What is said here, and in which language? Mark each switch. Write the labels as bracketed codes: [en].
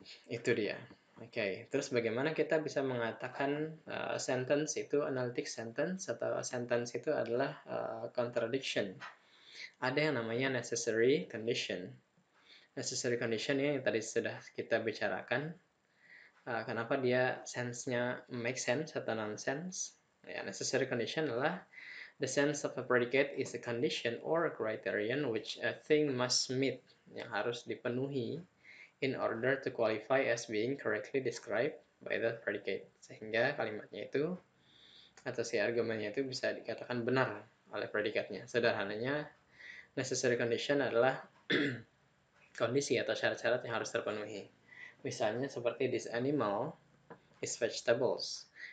[id] Itu dia. Terus bagaimana kita bisa mengatakan sentence itu analytic sentence atau sentence itu adalah contradiction? Ada yang namanya necessary condition. Necessary condition ini yang tadi sudah kita bicarakan. Kenapa dia sense-nya make sense atau nonsense? [en] Ya, necessary condition [id] adalah [en] the sense of a predicate is a condition or a criterion which a thing must meet, [id] yang harus dipenuhi [en] in order to qualify as being correctly described by the predicate. [id] Sehingga kalimatnya itu atau si argumennya itu bisa dikatakan benar oleh predikatnya. Sederhananya, necessary condition adalah kondisi atau syarat-syarat yang harus terpenuhi. Misalnya seperti [en] this animal is vegetables.